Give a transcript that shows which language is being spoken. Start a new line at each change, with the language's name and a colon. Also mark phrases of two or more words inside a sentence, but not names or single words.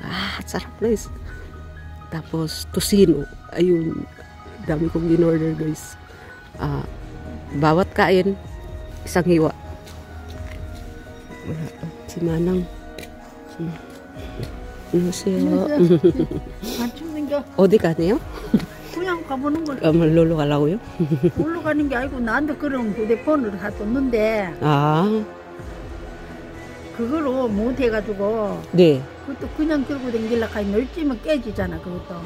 Filipino: Sarap guys. Tapos, tosino. Ayun. Dami kong in-order guys. Bawat kain, isang hiwa. Si Manang. Ano siya?
Korean: 어디 가네요? 그냥 가보는 걸. 놀러 가려고요? 놀러 가는 게 아니고 나한테 그런 휴대폰을 줬는데 그거로 못 해가지고 네. 그것도 그냥 들고 댕길라 카이 널찌면 깨지잖아 그것도.